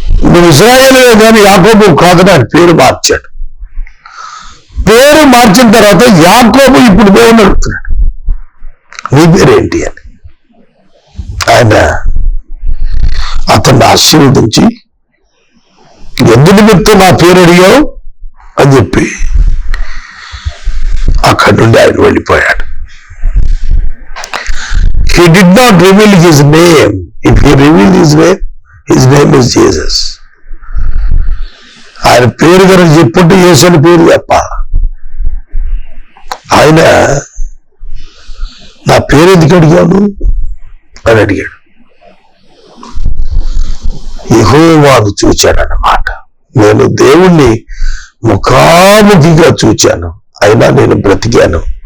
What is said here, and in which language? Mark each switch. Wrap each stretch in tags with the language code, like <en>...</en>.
<te>నువ్వు ఇశ్రాయేలువే కానీ యాకోబు కాదని ఆయన పేరు మార్చాడు. పేరు మార్చిన తర్వాత యాకోబు ఇప్పుడు దేవుని అడుగుతున్నాడు, నీ పేరేంటి అని. ఆయన అతన్ని ఆశీర్వదించి, ఎందు నిమిత్తం నా పేరు అడిగావు అని చెప్పి అక్కడి నుండి ఆయన వెళ్ళిపోయాడు.</te> <en>He did not reveal his name. If he revealed his name is Jesus.</en> <te>ఆయన పేరు కనుక చెప్పుంటే యేసు అని పేరు చెప్పాలి. ఆయన నా పేరు ఎందుకు అడిగాను అని అడిగాడు. యెహోవాను చూచానన్నమాట. నేను దేవుణ్ణి ముఖాముఖిగా చూచాను, అయినా నేను బ్రతికాను.</te>